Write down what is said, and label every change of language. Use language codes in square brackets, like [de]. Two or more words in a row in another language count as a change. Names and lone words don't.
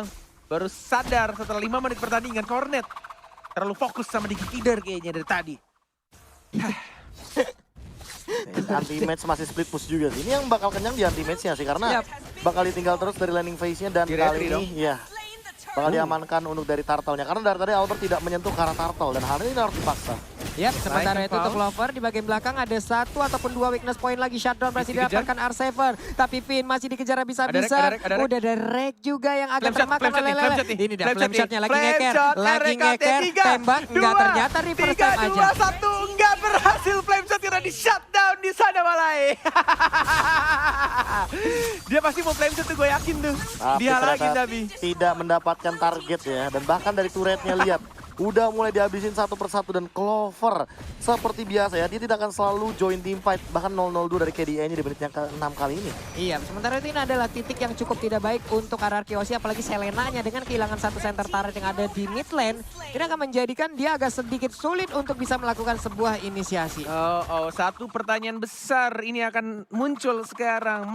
[id] Baru sadar setelah 5 menit pertandingan, Cornet terlalu fokus sama Digi Feeder kayaknya dari tadi. Anti-match masih [en] split push [id] juga sih. Ini yang bakal kenyang di anti-match-nya sih. Karena Yap. bakal ditinggal terus dari [en] landing phase- [id] nya. Dan Di kali retry dong. ini ya [en] Slain the turret. [id] bakal diamankan untuk dari turtle-nya. Karena dari tadi Albert tidak menyentuh ke arah turtle. Dan hal ini harus dipaksa. Yap, sementara Naik itu untuk Paul. Clover di bagian belakang ada 1 ataupun 2 [en] weakness point [id] lagi. Shutdown masih Dikejar. didapatkan R7. Tapi Finn masih dikejar habis-habisan. Ada rek, ada rek. Udah ada rek juga yang agak Flame shot, termakan flame shot oleh nih, flame Lele. shot nih. Ini dia Flame flame shot shotnya nih. lagi Flame ngeker. shot, Lagi RKT ngeker. 3, Tembak, enggak 2, ternyata reverse 3, time aja. 2, 1, enggak berhasil flame shot karena di shutdown di sana Malai. Dia pasti mau flame shot tuh, gue yakin tuh. Tapi Dihalangin ternyata tapi. tidak mendapatkan target ya. Dan bahkan dari turretnya lihat. Udah mulai dihabisin satu persatu dan Clover seperti biasa ya. Dia tidak akan selalu [en] join team fight. [id] Bahkan 0-0-2 dari KDA-nya di menit yang ke-6 kali ini. Iya, sementara itu ini adalah titik yang cukup tidak baik untuk RRQ Aussie, apalagi Selenanya dengan kehilangan satu [en] center turret [id] yang ada di [en] mid lane. [id] Ini akan menjadikan dia agak sedikit sulit untuk bisa melakukan sebuah inisiasi. Satu pertanyaan besar ini akan muncul sekarang.